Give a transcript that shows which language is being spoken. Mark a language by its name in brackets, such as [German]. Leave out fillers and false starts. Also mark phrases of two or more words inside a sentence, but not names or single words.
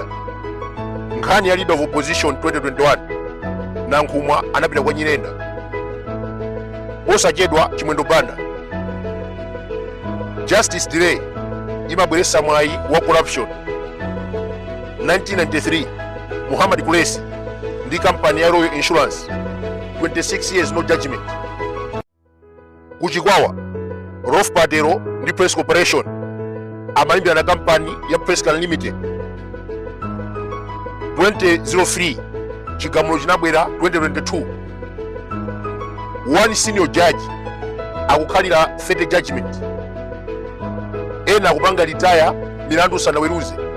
[Nyanja] Nkhani ya [English] leader of opposition [Nyanja] 2021 na Nkhumwa anapita kwa Nyirenda osachedwa chimwendo banda. [English] Justice delay [Nyanja] imabweresa mwayi wa corruption. 1993 Muhammad Kulesi ndi kampani ya Royal Insurance, [English] 26 years no judgment. [Nyanja] Kuchikwawa Rolf Patero ndi Press Corporation amalimbira na kampani ya Prescal Limited. 2003 chigamulo chinabwera 2022. [English] One senior judge [Nyanja] akukhalira 30 judgment, ena akupanga retire milandu sanaweruze.